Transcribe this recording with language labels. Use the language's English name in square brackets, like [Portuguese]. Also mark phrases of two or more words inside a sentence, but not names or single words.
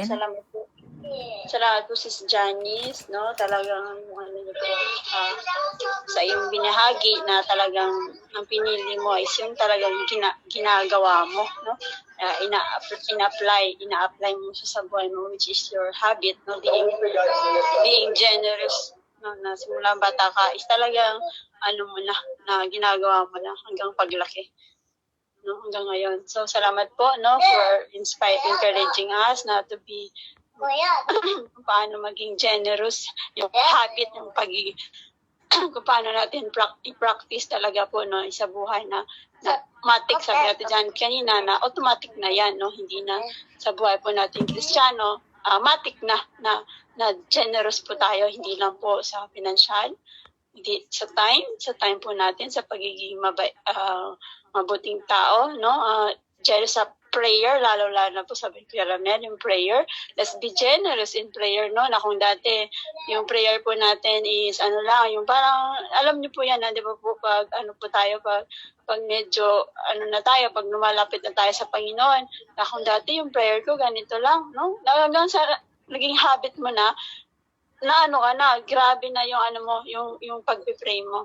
[Filipino] Salamat po. Salamat po, Sis Janice, no? Talagang, niyo po, sa iyong binahagi na talagang ang pinili mo is yung talagang ginagawa mo, no? Ina-apply mo siya sa buhay mo, [English] which is your habit, no? Being generous, no? [Filipino] Na simula bata ka is talagang, na ginagawa mo na hanggang paglaki. No, hanggang ngayon. So, salamat po, no, [English] for encouraging us [Filipino] na [English] to be [Filipino] kung paano maging generous, yung habit ng kung paano natin i-practice talaga po, no, sa buhay na automatic, sabi natin dyan kanina, na automatic na yan, no, hindi na sa buhay po natin Kristiyano, matik na generous po tayo, hindi lang po sa financial, hindi sa time po natin, sa pagiging mabuting tao, no? Generous sa prayer, lalo na po sabi ko Ramel, yung prayer. [English] Let's be generous in prayer, no? [Filipino] Na kung dati, yung prayer po natin is, yung parang, alam niyo po yan, di ba po, pag medyo, pag lumalapit na tayo sa Panginoon, na kung dati yung prayer ko, ganito lang, no? Hanggang sa, naging habit mo na grabe na yung pag-pray mo.